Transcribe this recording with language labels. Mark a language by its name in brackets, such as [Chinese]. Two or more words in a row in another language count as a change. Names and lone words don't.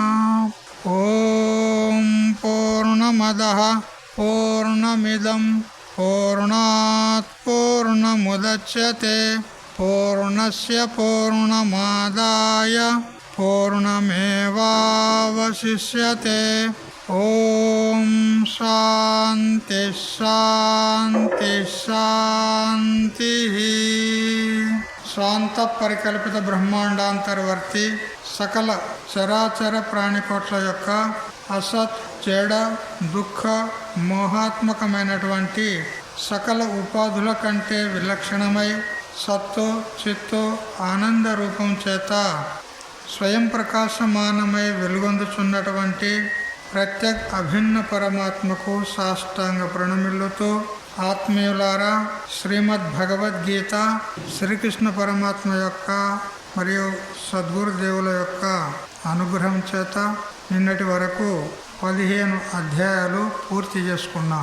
[Sanskrit] ॐ पूर्णमदः पूर्णमिदं पूर्णात् पूर्णमुदच्यते पूर्णस्य पूर्णमादाय पूर्णमेवावशिष्यते। ॐ शान्ति शान्ति शान्तिः। [Telugu] శాంత పరికల్పిత బ్రహ్మాండాంతర్వర్తి సకల చరాచర ప్రాణికోట్ల యొక్క అసత్ చెడ దుఃఖ మోహాత్మకమైనటువంటి సకల ఉపాధుల కంటే విలక్షణమై సత్తు చిత్తు ఆనంద రూపం చేత స్వయం ప్రకాశమానమై వెలుగొందుచున్నటువంటి ప్రత్యేక అభిన్న పరమాత్మకు సాష్టాంగ ప్రణమిల్లుతూ ఆత్మీయులారా, శ్రీమద్ భగవద్గీత శ్రీకృష్ణ పరమాత్మ యొక్క మరియు సద్గురుదేవుల యొక్క అనుగ్రహం చేత నిన్నటి వరకు 15 అధ్యాయాలు పూర్తి చేసుకున్నాం.